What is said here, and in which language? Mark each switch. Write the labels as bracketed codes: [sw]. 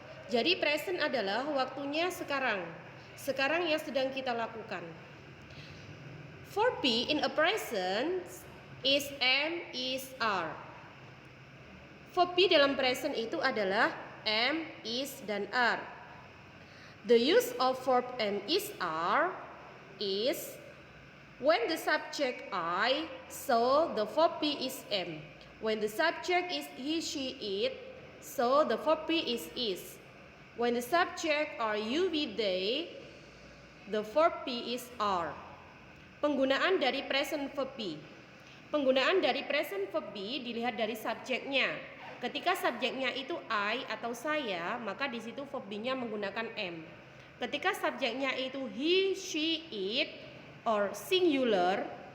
[id] Jadi present adalah waktunya sekarang. Sekarang yang sedang kita lakukan. [en] Verb be in a present is am, is, are. [id] Verb be dalam present itu adalah am, is, dan are. [en] The use of verb am, is, are is when the subject I, so the verb be is am. When the subject is he, she, it, so the verb be is. When the subject are you, we, they, the verb be is are. [id] Penggunaan dari present verb be. Penggunaan dari present verb be dilihat dari subjeknya. Ketika subjeknya itu I atau saya, maka di situ verb be-nya menggunakan am. Ketika subjeknya itu he, she, it, or singular.